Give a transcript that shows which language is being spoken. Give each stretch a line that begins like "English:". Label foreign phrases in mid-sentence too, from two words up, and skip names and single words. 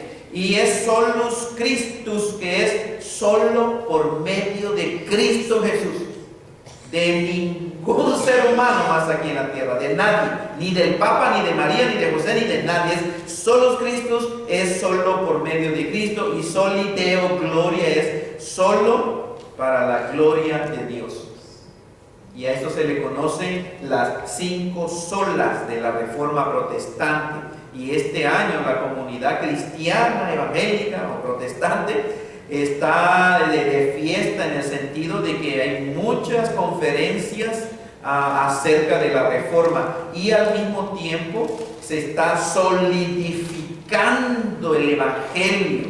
Spanish: Y es
Latin: solus Christus,
Spanish: que es solo por medio de Cristo Jesús. De ningún ser humano más aquí en la tierra, de nadie, ni del Papa, ni de María, ni de José, ni de nadie. Es
Latin: solus Christus,
Spanish: es solo por medio de Cristo, y
Latin: soli Deo gloria
Spanish: es solo para la gloria de Dios. Y a esto se le conocen las 5 solas de la Reforma protestante. Y este año la comunidad cristiana, evangélica o protestante está de fiesta, en el sentido de que hay muchas conferencias acerca de la Reforma, y al mismo tiempo se está solidificando el evangelio.